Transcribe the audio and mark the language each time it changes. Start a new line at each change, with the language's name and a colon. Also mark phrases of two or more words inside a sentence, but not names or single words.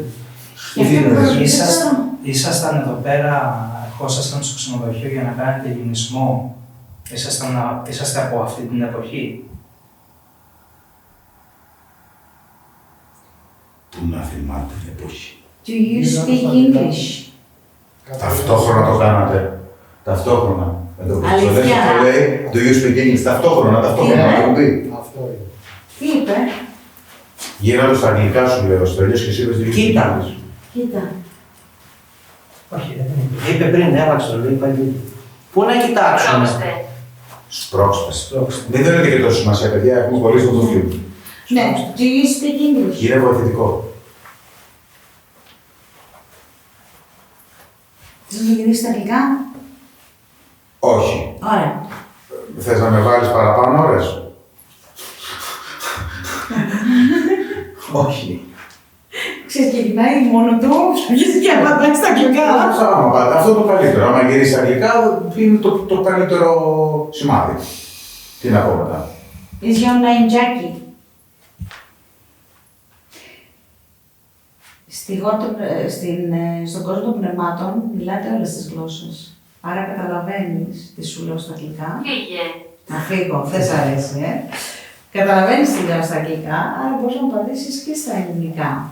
Greek: Γι' αυτό είναι, δεν ξέρω. Ήσασταν εδώ πέρα, ερχόσασταν στο ξενοδοχείο για να κάνετε γυμνισμό. Είσαστε από αυτή την εποχή. Πού να θυμάται την εποχή.
English: Do you speak English?
Greek: Ταυτόχρονα το κάνατε. Ταυτόχρονα. Με το που Αλήθεια. το λέει, το λέει,
English: do you speak English,
Greek: ταυτόχρονα, να το πει. Αυτό είναι. Τι είπε? Γύρω στα αγγλικά σου λέω, στο τελειώς και εσύ είπες
English: do you speak
Greek: Κοίτα.
English: English.
Greek: Κοίτα. Όχι, δεν είναι. Είπε πριν, έβαξε το λέει πάλι. Πού να κοιτάξουμε. Πρόξτε. Σπρώξτε. Μην δίνετε και τόσο σημασία, παιδιά, έχουμε πολύ στο δούριο. Ναι,
English: do you speak English?
Greek: Είναι βοηθητικό. Θες να γυρίσεις στα αγγλικά? Όχι. Ωραία. Θες να με βάλεις παραπάνω ώρες. Όχι. Ξέρεις, ξεκινάει μόνο του, αρχίζει και απαντάει στα αγγλικά. Αυτό το καλύτερο. Άμα γυρίσει αγγλικά, είναι το καλύτερο σημάδι. Τι να πω μετά.
English: Is your name Jackie?
Greek: Στον κόσμο των πνευμάτων μιλάτε όλες τις γλώσσες. Άρα καταλαβαίνεις τι σου λέω στα αγγλικά. Φύγε. Να φύγω, δεν σ' αρέσει, Καταλαβαίνεις τι λέω στα αγγλικά, άρα μπορείς να μου απαντήσεις και στα ελληνικά.